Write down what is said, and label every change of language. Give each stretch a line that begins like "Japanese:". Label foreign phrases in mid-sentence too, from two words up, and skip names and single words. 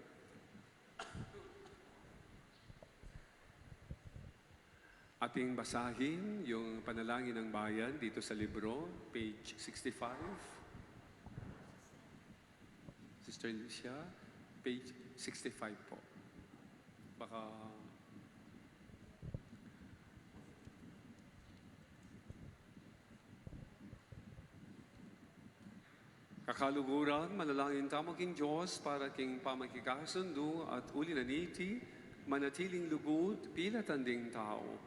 Filipino: Ating basahin yung panalangin ng bayan dito sa libro, page 65. Sister Alicia, page 65 po.
Pampanga: Baka kakaluguran, manalangin tamo king Diyos para king pamakikasundo at uli na niti, manatiling lugod, pila tanding tao.